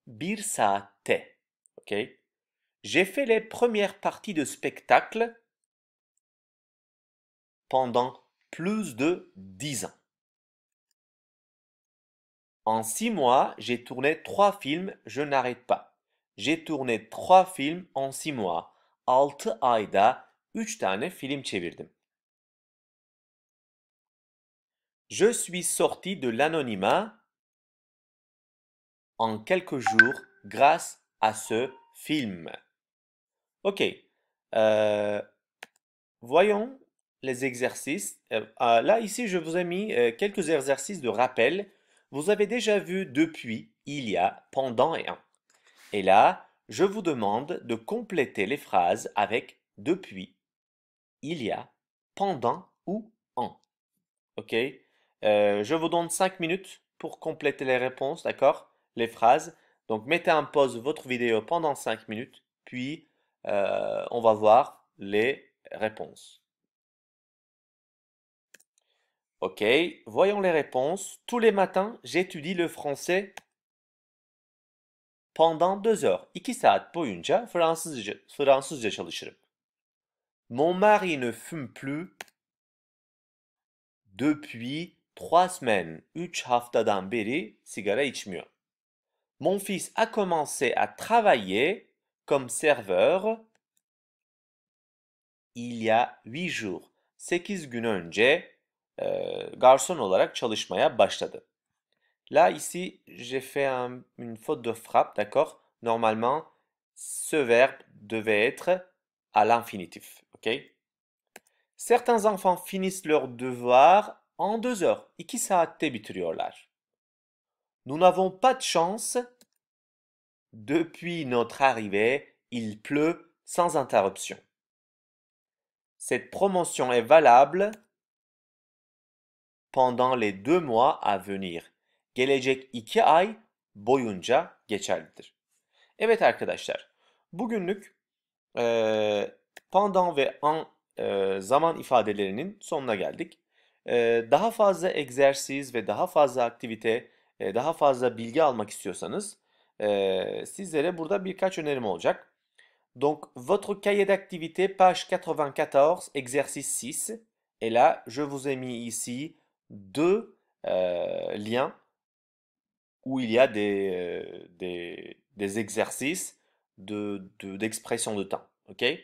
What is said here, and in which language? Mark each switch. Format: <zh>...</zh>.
<tr>Bir saatte.</tr> <fr>Ok? J'ai fait les premières parties de spectacle pendant plus de 10 ans. En 6 mois, j'ai tourné 3 films, je n'arrête pas. J'ai tourné 3 films en 6 mois.</fr> <tr>6 ayda 3 tane film çevirdim.</tr> <fr>Je suis sorti de l'anonymat en quelques jours grâce à ce film. Ok. Euh, voyons les exercices. Là, ici, je vous ai mis quelques exercices de rappel. Vous avez déjà vu depuis, il y a, pendant et en. Et là, je vous demande de compléter les phrases avec depuis, il y a, pendant ou en. Ok? Je vous donne 5 minutes pour compléter les réponses, d'accord? Les phrases. Donc, mettez en pause votre vidéo pendant 5 minutes, puis on va voir les réponses. Ok, voyons les réponses. Tous les matins, j'étudie le français pendant 2 heures.</fr> <tr>2 saat boyunca Fransızca çalışırım.</tr> <fr>Mon mari ne fume plus depuis 3 semaines.</fr> <tr>3 haftadan beri sigara içmiyor.</tr> <fr>Mon fils a commencé à travailler comme serveur il y a 8 jours.</fr> <tr>8 gün önce garson olarak çalışmaya başladı.</tr> <fr>Là, ici, j'ai fait une faute de frappe, d'accord? Normalement, ce verbe devait être à l'infinitif, ok? Certains enfants finissent leurs devoirs en 2 heures.</fr> <tr>2 saatte bitiriyorlar.</tr> <fr>Nous n'avons pas de chance. Depuis notre arrivée, il pleut sans interruption. Cette promotion est valable pendant les 2 mois à venir.</fr> <tr>Gelecek 2 ay boyunca geçerlidir. Evet arkadaşlar, bugünlük pendant ve en zaman ifadelerinin sonuna geldik. Daha fazla egzersiz ve daha fazla aktivite, daha fazla bilgi almak istiyorsanız sizlere burada birkaç önerim olacak.</tr> <fr>Donc, votre cahier d'activité, page 94, exercice 6. Et là, je vous ai mis ici 2 liens où il y a des exercices d'expression de temps. OK?</fr>